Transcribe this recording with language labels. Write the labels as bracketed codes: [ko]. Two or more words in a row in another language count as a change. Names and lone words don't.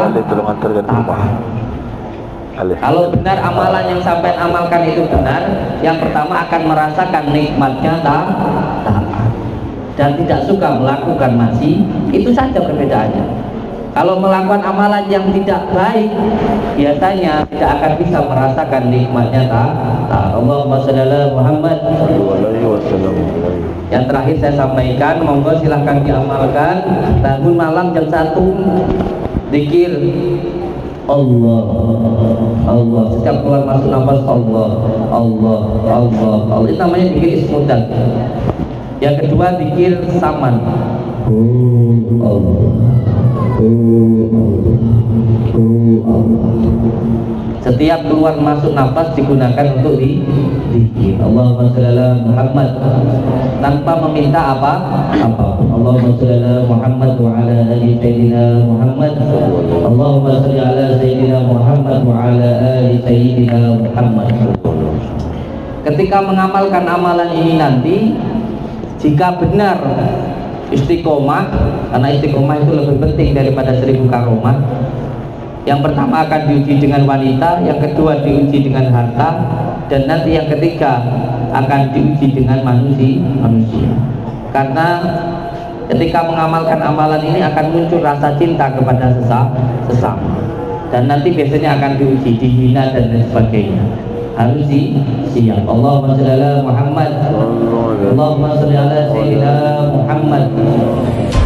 [id] Kalau benar amalan yang sampai amalkan itu benar, yang pertama akan merasakan nikmatnya taat. dan tidak suka melakukan maksiat, itu saja perbedaannya. Kalau melakukan amalan yang tidak baik, biasanya tidak akan bisa merasakan nikmatnya taat. [ar] اللهم صل على محمد. [id] Yang terakhir saya sampaikan, monggo silahkan diamalkan. Bangun malam jam 1, zikir Allah, Allah. Setiap keluar masuk nafas Allah, Allah, Allah, Allah. Itu namanya zikir ismudan. Yang kedua zikir saman. Allah. Setiap keluar masuk nafas digunakan untuk zikir. [ar] اللهم صل على محمد, [id] tanpa meminta apapun. [ar] اللهم صل على محمد وعلى آل سيدنا محمد. اللهم صل على سيدنا محمد وعلى آل سيدنا محمد. [id] Ketika mengamalkan amalan ini nanti, jika benar istiqomah, karena istiqomah itu lebih penting daripada 1000 karomah. Yang pertama akan diuji dengan wanita, yang kedua diuji dengan harta, dan nanti yang ketiga akan diuji dengan manusia. Karena ketika mengamalkan amalan ini akan muncul rasa cinta kepada sesama, dan nanti biasanya akan diuji, dihina dan lain sebagainya. Harus siap. [ar] اللهم صل على محمد. اللهم صل على سيدنا محمد.